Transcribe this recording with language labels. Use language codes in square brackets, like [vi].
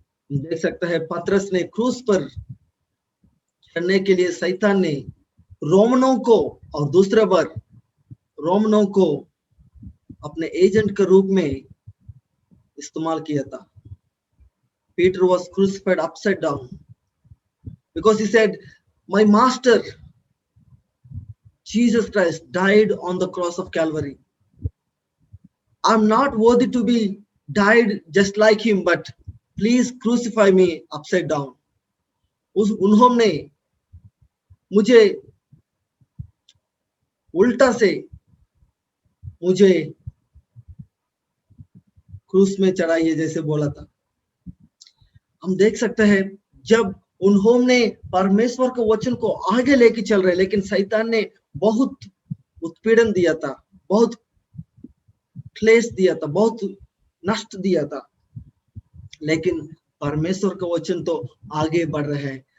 [hi] देख सकते हैं पतरस ने क्रूस पर चढ़ने के लिए शैतान ने रोमनों को और दूसरे बार रोमनों को अपने एजेंट के रूप में इस्तेमाल किया था। [en] Peter was crucified upside down because he said, my master Jesus Christ died on the cross of Calvary. I'm not worthy to be died just like him, but please crucify me upside down. [hi] उन्होंने मुझे उल्टा से मुझे क्रूस में चढ़ाइए जैसे बोला था। हम देख सकते हैं जब उन्होंने परमेश्वर के वचन को आगे लेके चल रहे, लेकिन शैतान ने बहुत उत्पीड़न दिया था, बहुत क्लेश दिया था, बहुत नष्ट दिया था, लेकिन परमेश्वर का वचन तो आगे बढ़ रहे हैं।